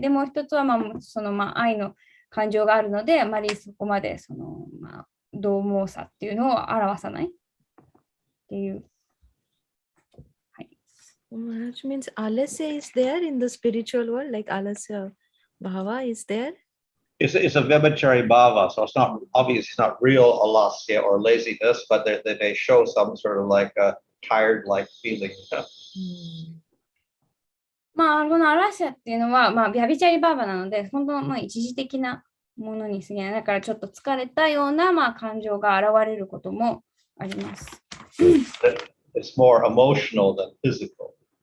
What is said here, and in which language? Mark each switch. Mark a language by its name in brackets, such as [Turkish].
[Japanese] でもう一つはその愛の感情があるので、あまりそこまでその獰猛さっていうのを表さないっていう。はい。 [English] Which means Alasya is there in the spiritual world, like Alasya Bhava is there? It's a Vibhachari Bhava, so it's not obvious, it's not real alasya or laziness, but they show some sort of like a tired-like feeling. [Japanese] このアラシャっていうのは、ビャビチャリバーバなので、本当の一時的なものに過ぎない。だからちょっと疲れたような感情が現れることもあります。 [English] It's more emotional than physical.